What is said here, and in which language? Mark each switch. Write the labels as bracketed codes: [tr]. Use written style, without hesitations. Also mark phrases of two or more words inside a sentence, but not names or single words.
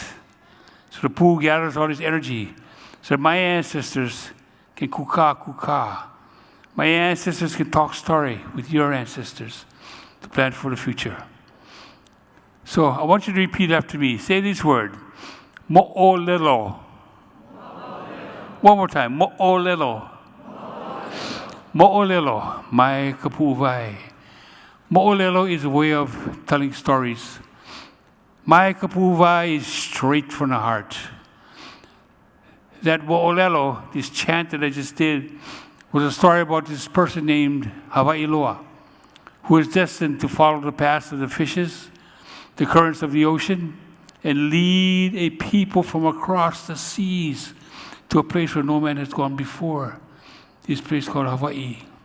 [en] So the pū gathers all this energy so that my ancestors can kuka. My ancestors can talk story with your ancestors to plan for the future. So I want you to repeat after me. Say this word. Mo'olelo. One more time. Mo'olelo. [haw] Mo'olelo. Mai kapu'uwai. [en] Mo'olelo is a way of telling stories. [haw] Mai kapu'uwai [en] is straight from the heart. That mo'olelo, this chant that I just did, was a story about this person named Hawaiʻi Loa, who is destined to follow the paths of the fishes, the currents of the ocean, and lead a people from across the seas to a place where no man has gone before, this place called Hawaiʻi.